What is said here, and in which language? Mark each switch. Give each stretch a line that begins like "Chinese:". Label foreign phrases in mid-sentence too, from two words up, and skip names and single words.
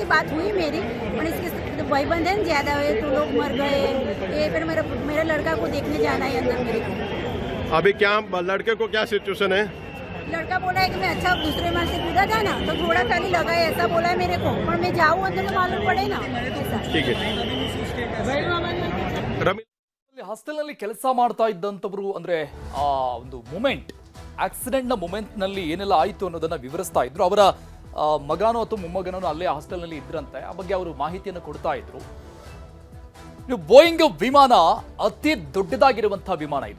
Hindi: बात हुई मेरी, और इसके भाईबंद है ज्यादा हुए तो लोग मर गए। ये फिर मेरे लड़का को देखने जाना है अंदर मेरे को। अभी क्या लड़के को क्या सिचुएशन है? लड़का बोला है कि मैं अच्छा दूसरे मार से कूदा था ना, तो थोड़ा खाली लगा है, ऐसा बोला है मेरे को। पर मैं जाऊँ अंदर तो मालूम पड़े ना ऐसा। ठीक है।
Kannada: ಹಾಸ್ಟೆಲ್ನಲ್ಲಿ ಕೆಲಸ ಮಾಡ್ತಾ ಇದ್ದಂಥವರು ಅಂದ್ರೆ ಆ ಒಂದು ಮೂಮೆಂಟ್, ಆಕ್ಸಿಡೆಂಟ್ನ ಮೂಮೆಂಟ್ನಲ್ಲಿ ಏನೆಲ್ಲ ಆಯಿತು ಅನ್ನೋದನ್ನ ವಿವರಿಸ್ತಾ ಇದ್ರು. ಅವರ ಮಗನೋ ಅಥವಾ ಮೊಮ್ಮಗನೋ ಅಲ್ಲೇ ಹಾಸ್ಟೆಲ್ನಲ್ಲಿ ಇದ್ರಂತೆ. ಆ ಬಗ್ಗೆ ಅವರು ಮಾಹಿತಿಯನ್ನು ಕೊಡ್ತಾ ಇದ್ರು. ಬೋಯಿಂಗ್ ವಿಮಾನ ಅತಿ ದೊಡ್ಡದಾಗಿರುವಂತಹ ವಿಮಾನ ಇದು.